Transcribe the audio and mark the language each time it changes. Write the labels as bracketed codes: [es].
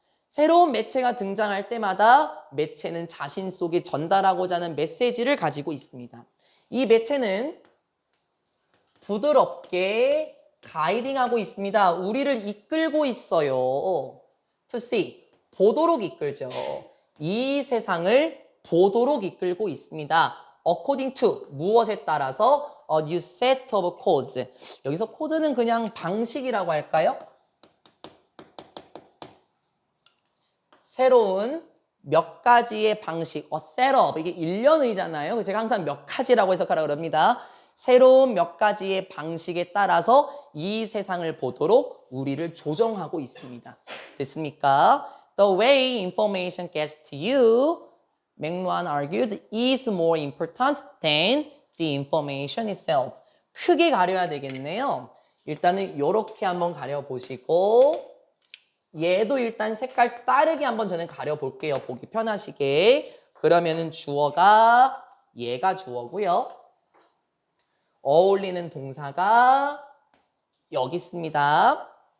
[ko] 새로운 매체가 등장할 때마다 매체는 자신 속에 전달하고자 하는 메시지를 가지고 있습니다. 이 매체는 부드럽게 가이딩하고 있습니다. 우리를 이끌고 있어요. [en] To see, [ko] 보도록 이끌죠. 이 세상을 보도록 이끌고 있습니다. [en] According to, [ko] 무엇에 따라서 [en] a new set of codes. [ko] 여기서 코드는 그냥 방식이라고 할까요? 새로운 몇 가지의 방식, setup, 이게 1년의잖아요. 제가 항상 몇 가지라고 해석하라고 그럽니다. 새로운 몇 가지의 방식에 따라서 이 세상을 보도록 우리를 조정하고 있습니다. 됐습니까? [en] The way information gets to you, 맥루한 argued, is more important than the information itself. [ko] 크게 가려야 되겠네요. 일단은 이렇게 한번 가려보시고 얘도 일단 색깔 다르게 한번 저는 가려볼게요. 보기 편하시게. 그러면은 주어가 얘가 주어고요. 어울리는 동사가 여기 있습니다.